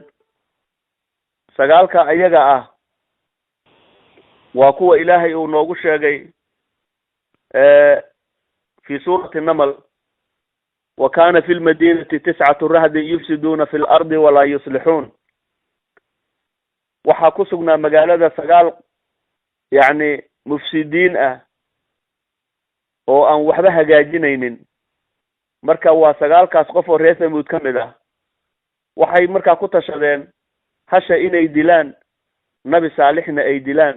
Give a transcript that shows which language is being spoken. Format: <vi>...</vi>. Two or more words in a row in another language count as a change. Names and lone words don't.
<so>9ka ayaga ah waa kuwa ilaahay uu noogu sheegay</so> <ar>في سورة النمل وكان في المدينة 9 رهط يفسدون في الأرض ولا يصلحون.</ar> <so>waxaa ku sugnaa magaalada 9 yani mufsidiin ah oo aan waxba hagaajinaynin. marka waa 9kaas qof oo reer Samuud ka mid ah waxay markaa ku tashadeen hasha inay dilaan, nabi saalixna ay dilaan.</so>